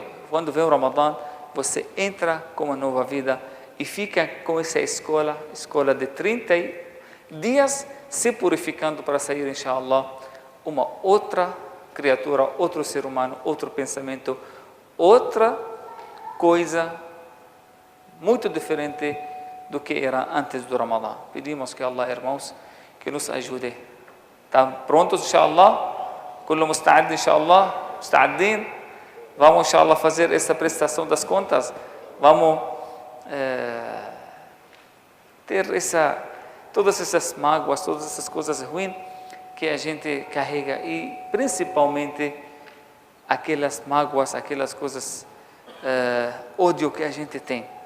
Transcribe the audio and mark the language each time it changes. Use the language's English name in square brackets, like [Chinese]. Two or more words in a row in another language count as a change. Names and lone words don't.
[Portuguese] Quando vem o Ramadã, você entra com uma nova vida e fica com essa escola de 30 dias, se purificando para sair, inshallah, uma outra criatura, outro ser humano, outro pensamento, outra coisa muito diferente do que era antes do Ramadã. Pedimos que Allah, irmãos, que nos ajude. Estão prontos, inshallah? [Arabic] كل مستعد، إن شاء الله? [Portuguese] Musta'adin? Vamos, inshallah, fazer essa prestação das contas. Vamos ter todas essas mágoas, todas essas coisas ruins que a gente carrega e principalmente aquelas mágoas, aquelas coisas, ódio que a gente tem.